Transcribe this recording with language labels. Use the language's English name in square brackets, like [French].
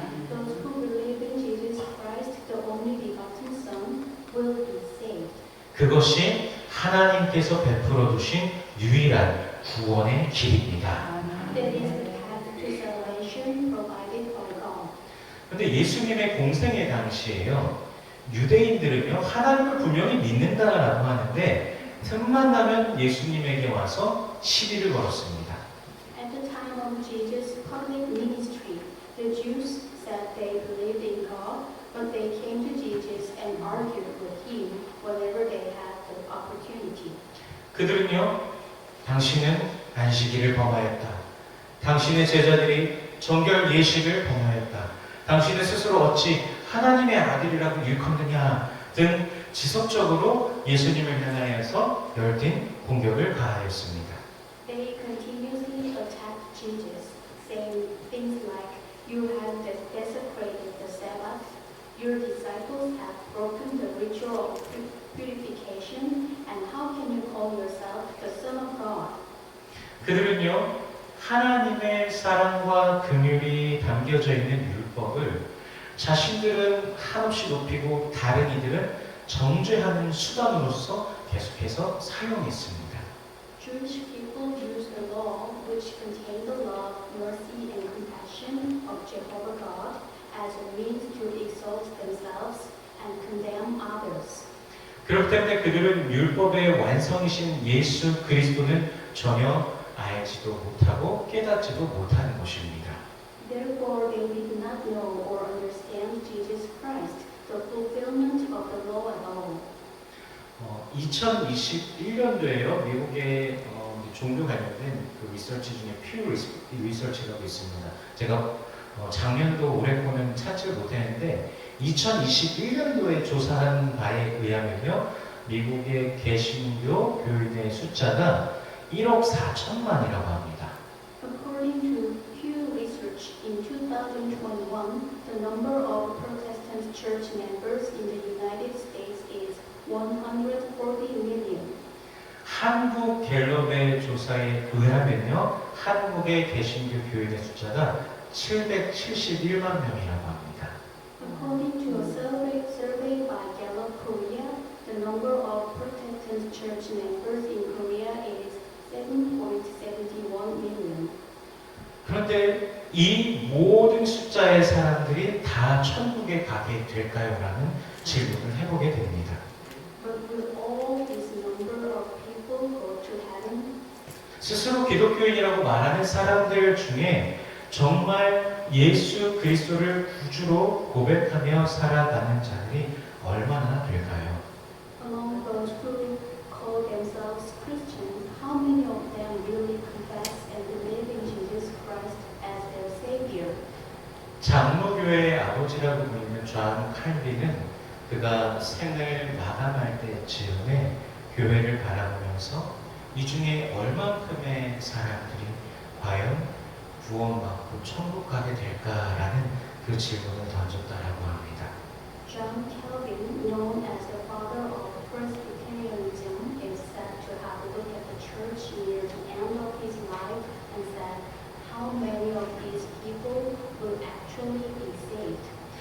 [English] Those who believe in Jesus Christ, the only begotten Son, will be saved. [Korean] 그것이 하나님께서 베풀어 주신 유일한 구원의 길입니다. [English] That is the path to salvation provided by God. [Korean] 그런데 예수님의 공생의 당시에요, 유대인들은요 하나님을 분명히 믿는다라고 하는데 틈만 나면 예수님에게 와서 시비를 걸었습니다. [English] At the time of Jesus' public ministry, the Jews said they believed in God, but they came to Jesus and argued with him whenever they had the opportunity. [Korean] 그들은요, 당신은 안식일을 범하였다. 당신의 제자들이 정결 예식을 범하였다. 당신은 스스로 어찌 하나님의 아들이라고 일컫느냐 등 지속적으로 예수님을 향하여서 열띤 공격을 가하였습니다. [English] They continuously attacked Jesus, saying things like, You have desecrated the Sabbath, your disciples have broken the ritual of purification, and how can you call yourself the Son of God? [Korean] 그들은요, 하나님의 사랑과 긍휼이 담겨져 있는 율법을 자신들은 한없이 높이고 다른 이들은 정죄하는 수단으로서 계속해서 사용했습니다. [English] Jewish people use the law, which contained the love, mercy, and compassion of Jehovah God, as a means to exalt themselves and condemn others. [Korean] 그렇기 때문에 그들은 율법의 완성이신 예수 그리스도는 전혀 알지도 못하고 깨닫지도 못하는 것입니다. [English] Therefore, they did not know or understand Jesus Christ, the fulfillment of the law at all. [Korean] 2021년도에요. 미국의 종교 관련된 그 리서치 중에 퓨 리서치라고 있습니다. 제가 작년도 올해 거는 찾지를 못했는데 2021년도에 조사한 바에 의하면요, 미국의 개신교 교인의 숫자가 1억 4천만이라고 합니다. [English] According to Pew Research, in 2021, the number of Protestant church members in the United States is 140 million. [Korean] 한국 갤럽의 조사에 의하면요, 한국의 개신교 교인의 숫자가 771만 명이라고 합니다. [English] According to a survey by Gallup Korea, the number of Protestant church members in Korea is 7.71 million. [Korean] 그런데 이 모든 숫자의 사람들이 다 천국에 가게 될까요? 라는 질문을 해보게 됩니다. [English] But will all this number of people go to heaven? [Korean] 스스로 기독교인이라고 말하는 사람들 중에 정말 예수 그리스도를 구주로 고백하며 살아가는 자들이 얼마나 될까요? [English] Among those who call themselves Christians, how many of them really confess and believe in Jesus Christ as their Savior? [Korean] 장로교회의 아버지라고 불리는 존 칼빈은 그가 생을 마감할 때 즈음에 교회를 바라보면서 이 중에 얼만큼의 사람들이 과연 구원받고 천국 가게 될까라는 그 질문을 던졌다라고 합니다. [English] John Calvin, known as the father of Presbyterianism, is said to have looked at the church near the end of his life and said, how many of these people will actually be saved?